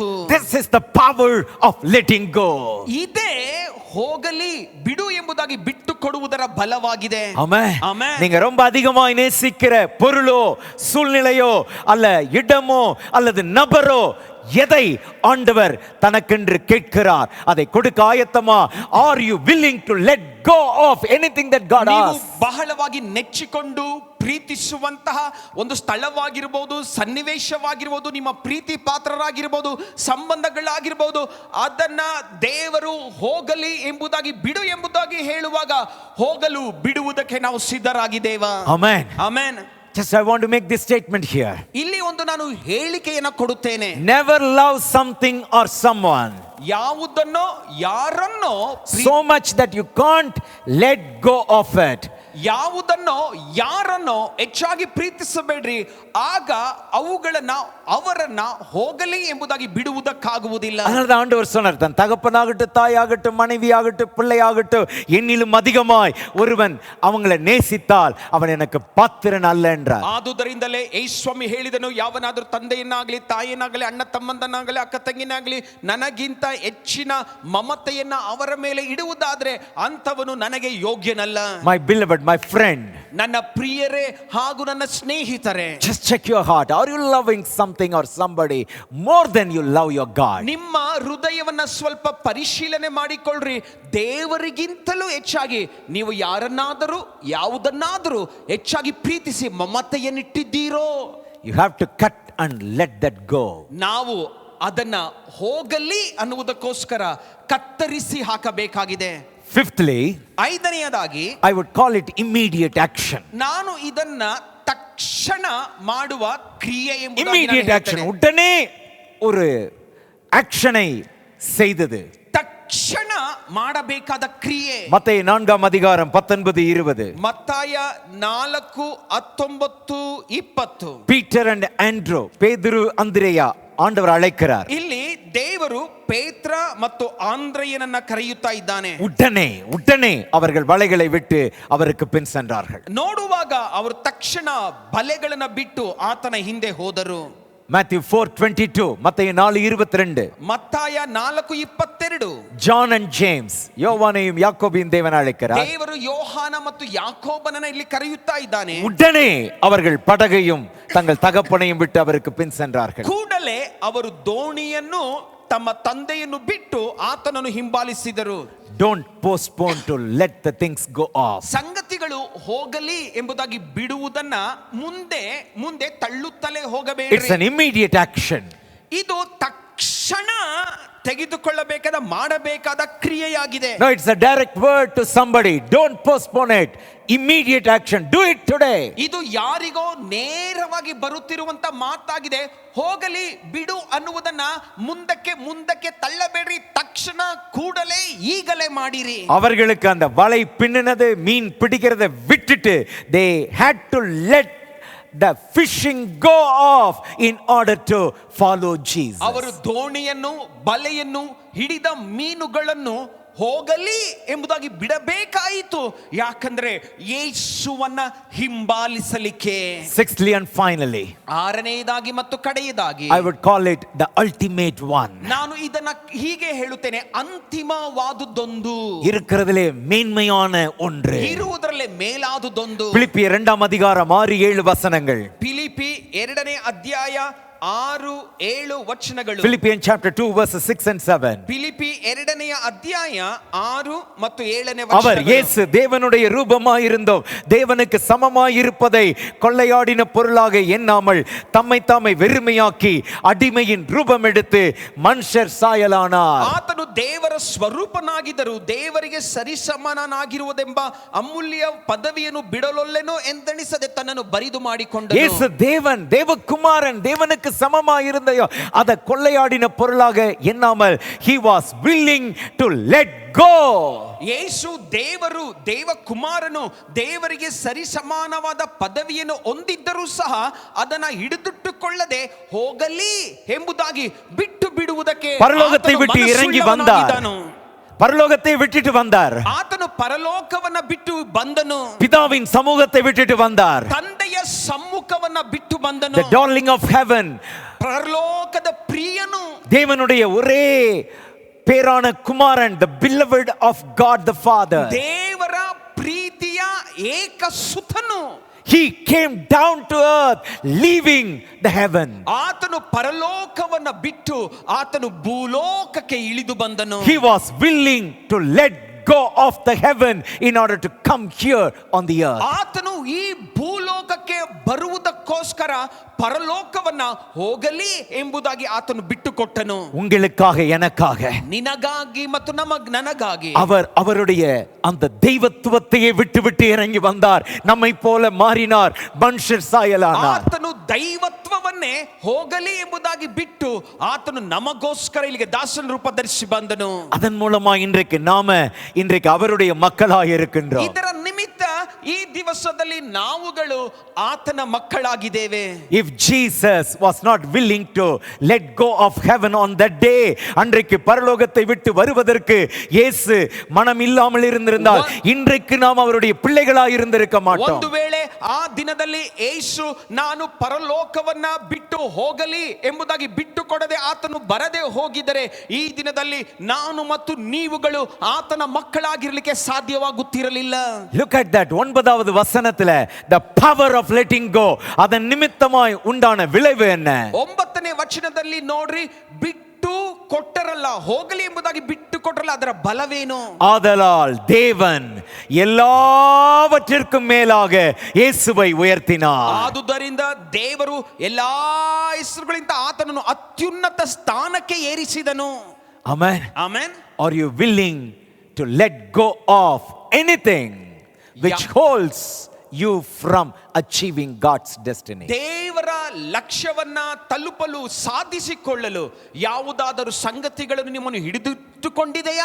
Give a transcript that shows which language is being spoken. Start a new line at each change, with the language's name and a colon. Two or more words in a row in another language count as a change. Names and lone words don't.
English: This is the power of letting go.
Kannada: ಇದೇ ಹೋಗಲಿ ಬಿಡು ಎಂಬುದಾಗಿ ಬಿಟ್ಟು ಕೊಡುವುದರ ಬಲವಾಗಿದೆ.
Tamil: ஆமென். ஆமென். நீங்க ரொம்ப அதிகமாய் நேசிக்கிற பொருளோ சூழ்நிலையோ அல்ல இடமோ அல்லது நபரோ எதை ஆண்டவர் தனக்கென்று கேட்கிறார் அதை கொடுக்க ஆயத்தமா?
English: Are you willing to let go of anything that God
Kannada: ನೀವು
English: asks?
Kannada: ಬಹಳವಾಗಿ ನೆಚ್ಚಿಕೊಂಡು ಪ್ರೀತಿಸುವಂತಹ ಒಂದು ಸ್ಥಳವಾಗಿರ್ಬೋದು, ಸನ್ನಿವೇಶವಾಗಿರ್ಬೋದು, ನಿಮ್ಮ ಪ್ರೀತಿ ಪಾತ್ರರಾಗಿರ್ಬೋದು, ಸಂಬಂಧಗಳಾಗಿರ್ಬೋದು, ಅದನ್ನ ದೇವರು ಹೋಗಲಿ ಎಂಬುದಾಗಿ ಬಿಡು ಎಂಬುದಾಗಿ ಹೇಳುವಾಗ ಹೋಗಲು ಬಿಡುವುದಕ್ಕೆ ನಾವು ಸಿದ್ಧರಾಗಿದ್ದೇವಾ?
English: Amen.
Kannada: ಆಮೆನ್.
English: Just I want to make this statement here.
Kannada: ಇಲ್ಲಿ ಒಂದು ನಾನು ಹೇಳಿಕೆಯನ್ನ ಕೊಡುತ್ತೇನೆ.
English: Never love something or someone
Kannada: ಯಾವುದನ್ನೋ ಯಾರನ್ನೋ
English: so much that you can't let go of it.
Kannada: ಯಾವುದನ್ನೋ ಯಾರನ್ನೋ ಹೆಚ್ಚಾಗಿ ಪ್ರೀತಿಸಬೇಡ್ರಿ, ಆಗ ಅವರನ್ನ ಹೋಗಲಿ ಎಂಬುದಾಗಿ ಬಿಡುವುದಕ್ಕಾಗುವುದಿಲ್ಲ.
Tamil: அதனால ஆண்டவர் சொன்னார், தன் தகப்பனாகட்டும் தாயாகட்டும் மனைவியாகட்டும் பிள்ளையாகட்டும் என்னிலும் அதிகமாய் ஒருவன் அவங்களை நேசித்தால் அவன் எனக்கு பாத்திரன் அல்ல என்றார்.
Kannada: ಆದುದರಿಂದಲೇ ಯೇಸುಸ್ವಾಮಿ ಹೇಳಿದನು, ಯಾವನಾದರೂ ತಂದೆಯನ್ನಾಗಲಿ ತಾಯಿಯನ್ನಾಗಲಿ ಅಣ್ಣ ತಮ್ಮಂದನ್ನಾಗಲಿ ಅಕ್ಕ ತಂಗಿನಾಗಲಿ ನನಗಿಂತ ಹೆಚ್ಚಿನ ಮಮತೆಯನ್ನ ಅವರ ಮೇಲೆ ಇಡುವುದಾದ್ರೆ ಅಂಥವನು ನನಗೆ ಯೋಗ್ಯನಲ್ಲ.
English: My beloved, my friend,
Kannada: ನನ್ನ ಪ್ರಿಯರೇ ಹಾಗೂ ನನ್ನ ಸ್ನೇಹಿತರೆ,
English: just check your heart. Are you loving something or somebody more than you love your God?
Kannada: ನಿಮ್ಮ ಹೃದಯವನ್ನ ಸ್ವಲ್ಪ ಪರಿಶೀಲನೆ ಮಾಡಿಕೊಳ್ಳ್ರಿ. ದೇವರಿಗಿಂತಲೂ ಹೆಚ್ಚಾಗಿ ನೀವು ಯಾರನ್ನಾದರೂ ಯಾವುದನ್ನಾದರೂ ಹೆಚ್ಚಾಗಿ ಪ್ರೀತಿಸಿ ಮಮತೆಯನ್ನಿಟ್ಟಿದ್ದೀರೋ,
English: You have to cut and let that go.
Kannada: ನಾವು ಅದನ್ನ ಹೋಗಲಿ ಅನ್ನುವುದಕ್ಕೋಸ್ಕರ ಕತ್ತರಿಸಿ ಹಾಕಬೇಕಾಗಿದೆ.
English: Fifthly,
Kannada: ಐದನೆಯದಾಗಿ
English: I would call it immediate action.
Kannada: ನಾನು ಇದನ್ನ ತಕ್ಷಣ ಮಾಡುವ ಕ್ರಿಯೆ
English: Immediate action.
Kannada: ಎಂಬುದಾಗಿ
Tamil: உடனே ஒரு ஆக்ஷனை செய்தது.
Kannada: ತಕ್ಷಣ ಮಾಡಬೇಕಾದ ಕ್ರಿಯೆ.
Tamil: மத்தேயு 4:19-20.
Kannada: ಮತ್ತಾಯ 4:19-20.
Tamil: பீட்டர் and ஆண்ட்ரூ, பேதுரு அந்திரேயா ஆண்டவர் அழைக்கிறார்.
Kannada: ಇಲ್ಲಿ ದೇವರು ಪೇತ್ರ ಮತ್ತು ಆಂದ್ರೆಯನನ್ನ ಕರೆಯುತ್ತಾ ಇದ್ದಾನೆ.
Tamil: உடனே அவர்கள் வலைகளை விட்டு அவருக்கு பின் சென்றார்கள்.
Kannada: ನೋಡುವಾಗ ಅವರು ತಕ್ಷಣ ಬಲೆಗಳನ್ನ ಬಿಟ್ಟು ಆತನ ಹಿಂದೆ ಹೋದರು.
Tamil: Matthew 4:22, மத்தேயு 4:22.
Kannada: ಮತ್ತಾಯ 4:22.
English: John and James,
Tamil: யோவானையும் யாக்கோபையும் தேவன் அழைக்கிறார்.
Kannada: ದೇವರು ಯೋಹಾನ ಮತ್ತು ಯಾಕೋಬನನ್ನ ಇಲ್ಲಿ ಕರೆಯುತ್ತಾ ಇದ್ದಾನೆ.
Tamil: உடனே அவர்கள் படகையும் தங்கள் தகப்பனையும் விட்டு அவருக்கு பின் சென்றார்கள்.
Kannada: ಕೂಡಲೇ ಅವರು ದೋಣಿಯನ್ನು ತಮ್ಮ ತಂದೆಯನ್ನು ಬಿಟ್ಟು ಆತನನ್ನು ಹಿಂಬಾಲಿಸಿದರು.
English: Don't postpone to let the things go off.
Kannada: ಸಂಗತಿಗಳು ಹೋಗಲಿ ಎಂಬುದಾಗಿ ಬಿಡುವುದನ್ನ ಮುಂದೆ ತಳ್ಳುತ್ತಲೇ
English: It's
Kannada: ಹೋಗಬೇಡಿ.
English: an immediate action.
Kannada: ಇದು ತಕ್ಷಣ ತೆಗೆದುಕೊಳ್ಳಬೇಕಾದ ಮಾಡಬೇಕಾದ ಕ್ರಿಯೆಯಾಗಿದೆ.
English: No, it's a direct word to somebody. Don't postpone it. Immediate action. Do it today.
Kannada: ಇದು ಯಾರಿಗೋ ನೇರವಾಗಿ ಬರುತ್ತಿರುವಂತ ಮಾತಾಗಿದೆ. ಹೋಗಲಿ ಬಿಡು ಅನ್ನುವುದನ್ನ ಮುಂದಕ್ಕೆ ತಳ್ಳಬೇಡ್ರಿ, ತಕ್ಷಣ ಕೂಡಲೇ ಈಗಲೇ ಮಾಡಿರಿ.
Tamil: அவர்களுக்கு அந்த வலை பின்னினது, மீன் பிடிக்கிறதை விட்டுட்டு
English: they had to let the fishing go off in order to follow Jesus.
Kannada: ಅವರು ದೋಣಿಯನ್ನು ಬಲೆಯನ್ನು ಹಿಡಿದ ಮೀನುಗಳನ್ನು ಹೋಗಲಿ ಎಂಬುದಾಗಿ ಬಿಡಬೇಕಾಯಿತು. ಯಾಕಂದ್ರೆ ಯೇಸುವನ್ನ ಹಿಂಬಾಲಿಸಲಿಕ್ಕೆ.
English: Sixthly and finally,
Kannada: ಆರನೆಯದಾಗಿ ಮತ್ತು ಕಡೆಯದಾಗಿ
English: I would call it the ultimate one.
Kannada: ನಾನು ಇದನ್ನ ಹೀಗೆ ಹೇಳುತ್ತೇನೆ, ಅಂತಿಮವಾದುದೊಂದು,
Tamil: இருக்கிறதிலே மேன்மையான ஒன்று.
Kannada: ಇರುವುದರಲ್ಲೇ ಮೇಲಾದುದೊಂದು.
Tamil: பிலிப்பியர் 2:6-7 வசனங்கள்.
Kannada: ಫಿಲಿಪಿ 2ನೇ ಅಧ್ಯಾಯ 6-7 ವಚನಗಳು.
English: Philippians chapter 2 verses 6 and 7.
Kannada: ಫಿಲಿಪಿ 2ನೇ ಅಧ್ಯಾಯ 6 ಮತ್ತು 7ನೇ
Tamil: அவர்
Kannada: ವಚನಗಳು.
Tamil: இயேசு தேவனுடைய ரூபமாயிருந்தோம், தேவனுக்கு சமமாயிருப்பதை கொள்ளையாடின பொருளாக எண்ணாமல் தம்மை தாமே வெறுமையாக்கி அடிமையின் ரூபம் எடுத்து மனுஷர் சாயலானார்.
Kannada: ಆತನು ದೇವರ ಸ್ವರೂಪನಾಗಿದ್ದರು, ದೇವರಿಗೆ ಸರಿಸಮಾನನಾಗಿರುವುದೆಂಬ ಅಮೂಲ್ಯ ಪದವಿಯನ್ನು ಬಿಡಲೊಲ್ಲೆನೋ ಎಂದೆಣಿಸದೆ ತನ್ನನ್ನು ಬರಿದು ಮಾಡಿಕೊಂಡನು.
Tamil: இயேசு தேவன், தேவகுமாரன், தேவனுக்கு சமமாயிருந்தையோ அதை கொள்ளையாடின பொருளாக எண்ணாமல்
English: he was willing to let go.
Kannada: ಯೇಸು ದೇವರು, ದೇವಕುಮಾರನು, ದೇವರಿಗೆ ಸರಿಸಮಾನವಾದ ಪದವಿಯನ್ನು ಹೊಂದಿದ್ದರೂ ಸಹ ಅದನ್ನ ಹಿಡಿದಿಟ್ಟುಕೊಳ್ಳದೆ ಹೋಗಲಿ ಎಂಬುದಾಗಿ ಬಿಟ್ಟು ಬಿಡುವುದಕ್ಕೆ
Tamil: பரலோகத்தை விட்டு இறங்கி வந்தார். பரலோகத்தை விட்டுட்டு வந்தார்.
Kannada: ಆತನು ಪರಲೋಕವನ್ನ ಬಿಟ್ಟು ಬಂದನು.
Tamil: பிதாவின் சமூகத்தை விட்டுட்டு வந்தார்.
Kannada: ತಂದೆಯ ಸಮ್ಮುಖವನ್ನ ಬಿಟ್ಟು ಬಂದನು.
English: The darling of heaven,
Kannada: ಪರಲೋಕದ ಪ್ರಿಯನು,
Tamil: தேவனுடைய ஒரே பேரான குமாரன்,
English: the beloved of God the Father.
Kannada: ದೇವರ ಪ್ರೀತಿಯ ಏಕ ಸುತನು.
English: He came down to earth, leaving the heaven.
Kannada: ಆತನು ಪರಲೋಕವನ್ನ ಬಿಟ್ಟು ಆತನು ಭೂಲೋಕಕ್ಕೆ ಇಳಿದು ಬಂದನು.
English: He was willing to let go of the heaven in order to come here on the earth.
Kannada: ಆತನು ಈ ಭೂಲೋಕಕ್ಕೆ ಬರುವುದಕ್ಕೋಸ್ಕರ ಪರಲೋಕವನ್ನ ಹೋಗಲಿ ಎಂಬುದಾಗಿ ಆತನು ಬಿಟ್ಟುಕೊಟ್ಟನು.
Tamil: உங்களுக்காக எனக்காக
Kannada: ನಿನಗಾಗಿ ಮತ್ತು ನನಗಾಗಿ
Tamil: அவர் அவருடைய அந்த தெய்வத்துவத்தையே விட்டு இறங்கி வந்தார், நம்மை போல மாறினார், மனுஷர் சாயலானார்.
Kannada: ಆತನು ದೈವತ್ವವನ್ನೇ ಹೋಗಲಿ ಎಂಬುದಾಗಿ ಬಿಟ್ಟು ಆತನು ನಮಗೋಸ್ಕರ ಇಲ್ಲಿಗೆ ದಾಸನ ರೂಪ ಧರಿಸಿ ಬಂದನು.
Tamil: அதன் மூலமா இன்றைக்கு அவருடைய மக்களாக இருக்கின்றோம்.
Kannada: ಇದರ ನಿಮಿತ್ತ ಈ ದಿವಸದಲ್ಲಿ ನಾವುಗಳು ಆತನ ಮಕ್ಕಳಾಗಿದ್ದೇವೆ.
English: If Jesus was not willing to let go of heaven on that day,
Tamil: அன்றைக்கு பரலோகத்தை விட்டு வருவதற்கு இயேசு மனம் இல்லாமல் இருந்திருந்தால் இன்றைக்கு நாம் அவருடைய பிள்ளைகளாக இருந்திருக்க மாட்டோம்.
Kannada: ಒಂದು ವೇಳೆ ಆ ದಿನದಲ್ಲಿ ಯೇಸು ನಾನು ಪರಲೋಕವನ್ನ ಬಿಟ್ಟು ಹೋಗಲಿ ಎಂಬುದಾಗಿ ಬಿಟ್ಟು ಕೊಡದೆ ಆತನು ಬರದೆ ಹೋಗಿದರೆ ಈ ದಿನದಲ್ಲಿ ನಾನು ಮತ್ತು ನೀವುಗಳು ಆತನ ಮಕ್ಕಳಾಗಿರಲಿಕ್ಕೆ ಸಾಧ್ಯವಾಗುತ್ತಿರಲಿಲ್ಲ.
English: Look at that
Tamil: 9வது வசனத்துல
English: the power of letting go,
Tamil: அதன் நிமித்தமாய் உண்டான விளைவு என்ன?
Kannada: 9ನೇ ವಚನದಲ್ಲಿ ನೋಡ್ರಿ, ಬಿಟ್ಟು ಕೊಟ್ಟರಲ್ಲ, ಹೋಗಲಿ ಎಂಬುದಾಗಿ ಬಿಟ್ಟು ಕೊಟ್ಟರಲ್ಲ, ಅದರ ಬಲವೇನು?
Tamil: ஆதலால் தேவன் எல்லாவற்றிற்கும் மேலாக இயேசுவை உயர்த்தினார்.
Kannada: ಆದುದರಿಂದ ದೇವರು ಎಲ್ಲಾ ಹೆಸರುಗಳಿಂದ ಆತನನ್ನು ಅತ್ಯುನ್ನತ ಸ್ಥಾನಕ್ಕೆ ಏರಿಸಿದನು.
English: Amen.
Kannada: ಆಮೆನ್.
English: Are you willing to let go of anything which holds you from achieving God's destiny?
Kannada: ದೇವರ ಲಕ್ಷ್ಯವನ್ನ ತಲುಪಲು ಸಾಧಿಸಿಕೊಳ್ಳಲು ಯಾವುದಾದರೂ ಸಂಗತಿಗಳನ್ನು ನಿಮ್ಮನ್ನು ಹಿಡಿದಿಟ್ಟುಕೊಂಡಿದೆಯಾ?